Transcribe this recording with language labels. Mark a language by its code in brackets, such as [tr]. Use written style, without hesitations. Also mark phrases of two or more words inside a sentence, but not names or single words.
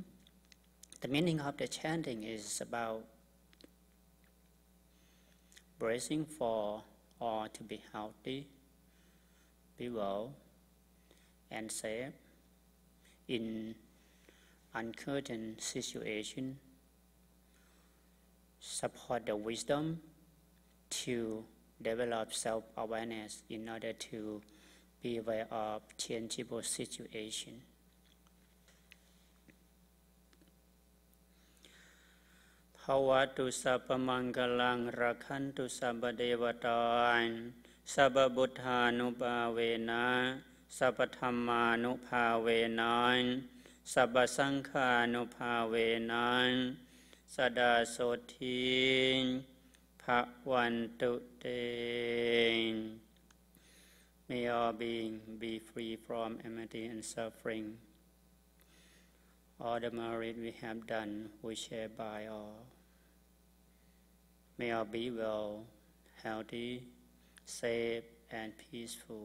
[en] The meaning of the chanting is about bracing for all to be healthy, be well, and safe in uncertain situation. Support the wisdom to develop self-awareness in order to be aware of changeable situation. [pi] Bhavatu sabba mangalang rakhantu sabba devatān sabba buddhānupāvena sabba dhammānupāvena sabba saṅghānupāvena sada soti bhavantu te. [en] May all beings be free from enmity and suffering. All the merit we have done, we share by all. May all be well, healthy, safe, and peaceful.